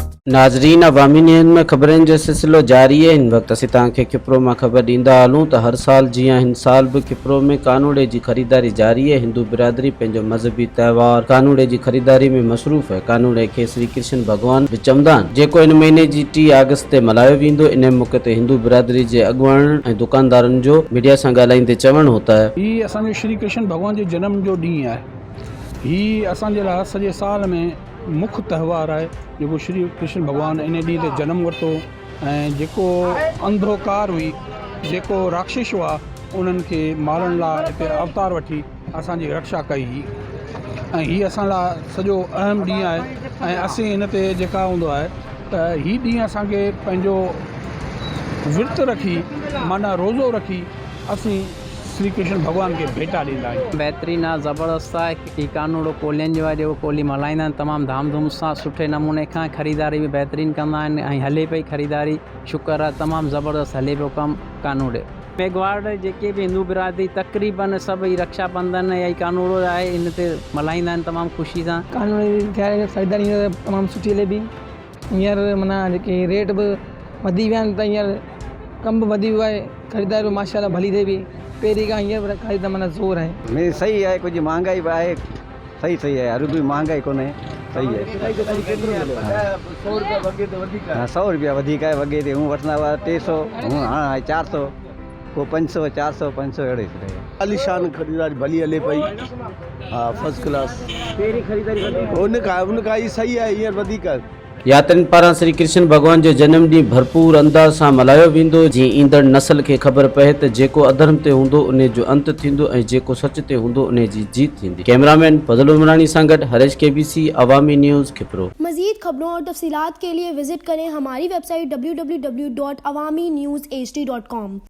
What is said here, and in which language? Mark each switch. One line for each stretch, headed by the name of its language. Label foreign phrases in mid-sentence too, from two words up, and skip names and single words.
Sindhi: नाज़रीन, अवामी न्यूज़ में ख़बरनि जो सिलसिलो जारी है। हिन वक्त असीं तव्हांखे किपरो में ख़बर ॾींदा हलूं त हर साल जीअं हिन साल भी किपरो में कानूड़े की ख़रीदारी जारी है। हिंदू बिरादरी पंहिंजो मज़हबी त्यौहार कानूड़े की ख़रीदारी में मसरूफ़ है। कानूड़े के श्री कृष्ण भगवान बि चवंदा आहिनि, जेको इन महीने की 3 अगस्त ते मल्हायो वेंदो। इन मौके ते हिंदू बिरादरी के अॻुवाणनि ऐं दुकानदारनि जो मीडिया सां ॻाल्हाईंदे चवणु
Urdu: ہوتا ہے,
Sindhi: ही असांजो श्री कृष्ण भगवान के जन्म जो ॾींहुं आहे। ही असांजे लाइ सॼे साल में मुख्य त्यौहार है, जो श्री कृष्ण भगवान इन ॾींहं ते जन्म वरितो ऐं जेको अंधकार हुई, जेको राक्षस हुआ, उन्हनि खे मारण लाइ हिते अवतार वठी असांजी रक्षा कई हुई। ऐं हीअ असां लाइ सॼो अहम ॾींहुं आहे। ऐं असीं हिन ते जेका हूंदो आहे त ही ॾींहुं असांखे पंहिंजो विर्त रखी, माना रोज़ो रखी असीं श्री कृष्ण भगवान के भेटा ॾींदा आहियूं। बेहतरीन आहे, ज़बरदस्त आहे। ही कानूड़ो कोलियुनि जो आहे, जेको कोली मल्हाईंदा आहिनि तमामु धामधूम सां, सुठे नमूने खां। ख़रीदारी भी बेहतरीन कंदा आहिनि ऐं हले पई ख़रीदारी, शुक्र आहे, तमामु ज़बरदस्त हले पियो कमु कानूड़े। मेघवाड़ जेके भी हिंदू बिरादरी तक़रीबन सभई रक्षाबंधन या कानूड़ो आहे, इन ते मल्हाईंदा आहिनि तमामु ख़ुशी सां। कानूड़े जी ख़रीदारी तमामु सुठी हले पई। हींअर माना जेके रेट भी वधी विया आहिनि, त हींअर कम भी वधी वियो आहे, ख़रीदारी माशाअल्लाह भली थिए पई। पहिरीं खां हींअर ख़रीद माना ज़ोर आहे।
Urdu: میری صحیح ہے، کچھ مہنگائی بھی ہے، صحیح ہے، ہر بھی مہنگائی کو صحیح ہے.
Sindhi: 100 रुपया वधीक है, वगे ते हूँ वठंदा हुआ 300, हूँ हाँ 400, को 500 400 500 अड़े आलिशान खरीदारी भली हले पई। हाँ,
English: first class.
Urdu: تیری خریداری ان کا ہی صحیح ہے,
Sindhi: हींअर वधीक है। यात्रियुनि पारां श्री कृष्ण भगवान जो जन्म ॾींहुं भरपूर अंदाज़ सां मल्हायो वेंदो। जीअं ईंदड़ नस्ल खे ख़बर पए त जेको अधर्म ते हूंदो उन जो अंत थींदो ऐं जेको सच ते हूंदो उन जी जीत थींदी। कैमरामैन फजल उमरानी सां गॾु हरेश KBC अवामी न्यूज़ खिपरो।
Urdu: مزید خبروں اور تفصیلات کے لیے وزٹ کریں ہماری ویب سائٹ www.awamiNewsHD.com।